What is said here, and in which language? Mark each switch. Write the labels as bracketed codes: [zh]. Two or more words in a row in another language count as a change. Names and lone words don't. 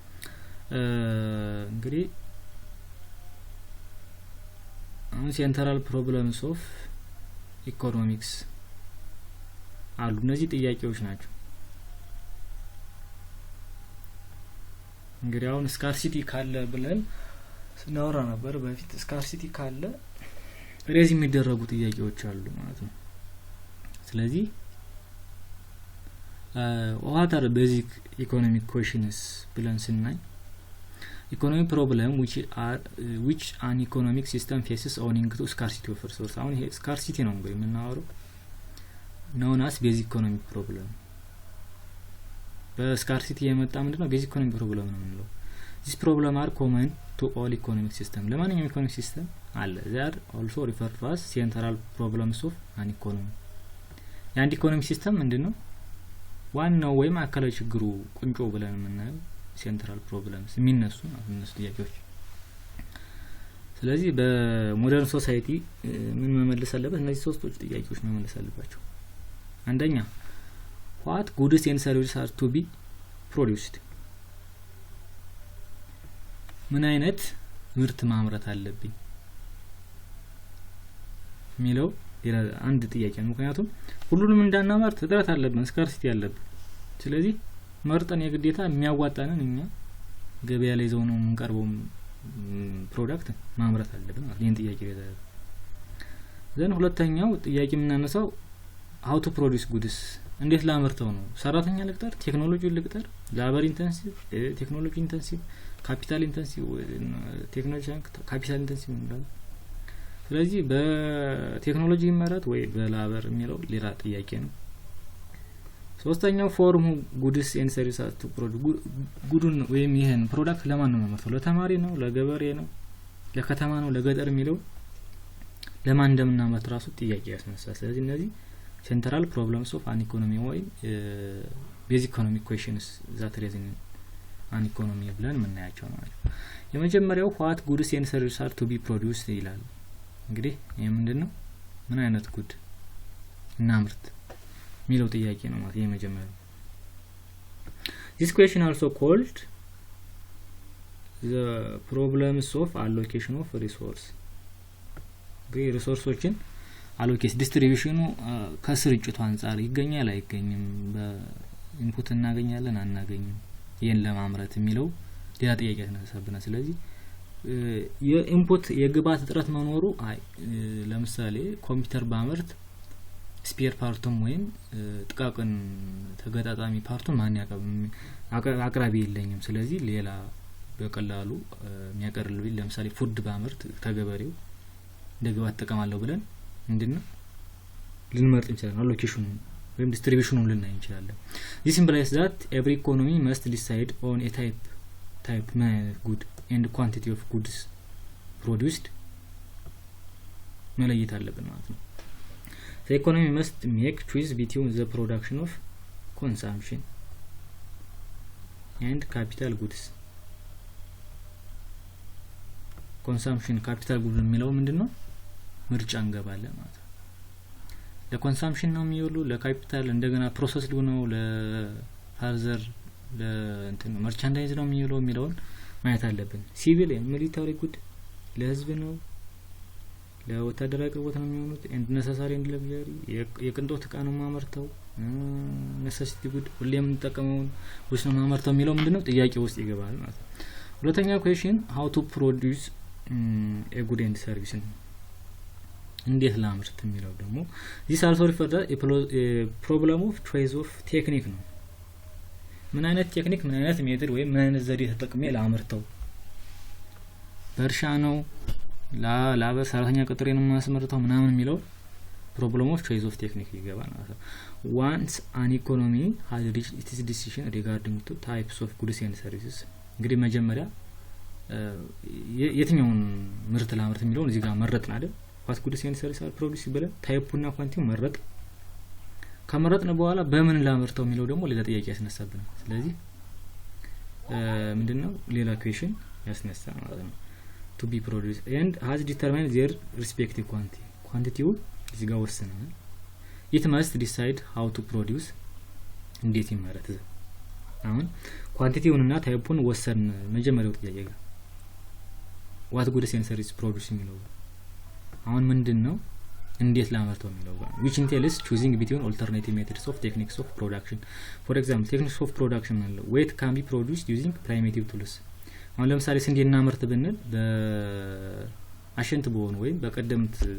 [am] እንግዲህ አሁን [en] central problems of economics [am] አሉ እነዚህ ጥያቄዎች ናቸው። እንግዲህ አሁን ስካርሲቲ ካለ ብለን ስናወራ ነበር በፊት ስካርሲቲ ካለ ሬዝ የሚደረጉ ጥያቄዎች አሉ ማለት ነው። ስለዚህ [en] what are basic economic questions [am] ብለን ስናይ [en] economic problem which an economic system faces owing to scarcity of resource [am] አሁን ይሄ ስካርሲቲ ነው እንግዲህ የምናወራው [en] known as basic economic problem [am] በስካርሲቲ የመጣ ምንድነው [en] basic economic problem [am] ነው የምንለው [en] this problem are common to all economic system [am] ለማንኛውም [en] economic system [am] አለ [en] they are also referred to as central problems of an economy [am] የአንድ [en] economic system [am] ምንድነው ዋናው ወይም አካላዊ ችግሩ ቁንጮ ብለን የምናየው [en] central problems [am] የሚነሱ እነሱ ጥያቄዎች ስለዚህ በሞደርን ሶሳይቲ ምን መመለስ አለበት እነዚህ ሶስቶች ጥያቄዎች መመለስ አለባቸው አንደኛ [en] what goods and services are to be produced [am] ምን አይነት ምርት ማምረት አለብኝ ሚለው አንድ ጥያቄ ነው ምክንያቱም ሁሉንም እንዳናመርት እጥረት አለብን ስካርሲቲ አለብን ስለዚህ መርጠን የግዴታ የሚያዋጣንን እኛ ገበያ ላይ ዘው ነው የምንቀርበው ፕሮዳክት ማምረት አለብን ይሄን ጥያቄ ይዘው ዘን ሁለተኛው ጥያቄ የምናነሳው [en] how to produce goods [am] እንዴት ላመርተው ነው ሰራተኛ ልቅጠር ቴክኖሎጂ ልቅጠር [en] labour intensive technology intensive capital intensive technology capital intensive [am] ነው ስለዚህ በቴክኖሎጂ ይመረጥ ወይ በላበር የሚለው ሌላ ጥያቄ ነው ሶስተኛው [en] form goods and services to produce [am] ጉዱን ወይም ይሄን ፕሮዳክት ለማን ነው ማመርተው ለተማሪ ነው ለገበሬ ነው ለከተማ ነው ለገጠር የሚለው ለማን እንደምናመርት ራሱ ጥያቄ ያስነሳል ስለዚህ እነዚህ [en] central problems of an economy [am] ወይ [en] basic economic questions that raise an economy [am] ብለን የምናያቸው ማለት ነው የመጀመሪያው [en] what goods and services are to be produced [am] ይላል እንግዲህ ይሄ ምንድነው ምን አይነት ጉድ እናምርት ሚለው ጥያቄ ነው ማለት የመጀመሪያው [en] this question also called the problems of allocation of resource [am] ሪሶርሶችን አሎኬት ዲስትሪቢዩሽኑ ከስርጭቱ አንፃር ይገኛል አይገኝም በኢንፑት እናገኛለን አናገኝም ይሄን ለማምረት የሚለው ሌላ ጥያቄ ተነሳብና ስለዚህ የኢንፑት የግብአት እጥረት መኖሩ ለምሳሌ ኮምፒውተር ባመርት ስፔር ፓርቱም ወይም ጥቃቅን ተገጣጣሚ ፓርቱን ማን አቅራቢ የለኝም ስለዚህ ሌላ በቀላሉ የሚያቀርልልኝ ለምሳሌ ፉድ ባመርት ተገበሬው እንደግባት ተጠቀማለሁ ብለን ምንድነው ልንመርጥ እንችላለን አሎኬሽኑ ወይም ዲስትሪቢዩሽኑን ልናይ እንችላለን [en] this implies that every economy must decide on a type good and quantity of goods produced [am] መለየት አለብን ማለት ነው [en] the economy must make choice between the production of consumption and capital goods consumption capital goods [am] የሚለው ምንድነው ምርጫ እንገባለን ማለት ነው ለኮንሰምፕሽን ነው የሚውሉ ለካፒታል እንደገና ፕሮሰስድ ነው ለፋርዘር ለእንትን መርቻንዳይዝ ነው የሚለውን ማየት አለብን [en] civil military good [am] ለህዝብ ነው ለወታደራዊ አቅርቦት ነው የሚሆኑት [en] and necessary and luxury [am] የቅንጦት ዕቃ ነው ማመርተው [en] necessity good [am] ሁሌም እንጠቀመው ወይስ ነው ማመርተው የሚለው ምንድነው ጥያቄ ውስጥ ይገባል ማለት ነው ሁለተኛው [en] question how to produce a good and service [am] ነው እንዴት ላምርት የሚለው ደግሞ [en] this also refers to a problem of choice of technique [am] ነው ምን አይነት ቴክኒክ ምን አይነት ሜትድ ወይ ምን አይነት ዘዴ ተጠቅሜ ላምርተው በእርሻ ነው ላበ ሰራተኛ ቀጥሬ ነው ማስመርተው ምናምን የሚለው [en] problem of choice of technique [am] ይገባል ማለት ነው [en] once an economy has reached its decision regarding to types of goods and services [am] እንግዲህ መጀመሪያ የትኛውን ምርት ላምርት የሚለውን እዚህ ጋር መረጥን አይደል [en] what goods and services are produced [am] ብለን ታይፑና ኳንቲቲው መረጥ ከመረጥን በኋላ በምን ላምርተው የሚለው ደግሞ ሌላ ጥያቄ ያስነሳብናል ስለዚህ ምንድነው ሌላ question ያስነሳ ማለት ነው [en] to be produced and has determined their respective quantity [am] እዚህ ጋር ወሰነናል it [en] must decide how to produce [am] እንዴት ይመረት አሁን ኳንቲቲውንና ታይፑን ወሰን መጀመሪያው ጥያቄ ጋር [en] what goods and services produced [am] የሚለው አሁን ምንድነው እንዴት ላመርተው የሚለው ጋር [en] which entails choosing between alternative methods of techniques of production for example techniques of production ማለት weight can be produced using primitive tools [am] አሁን ለምሳሌ ስንዴና ምርት ብንል በአሸንት በሆነ ወይ በቀደምት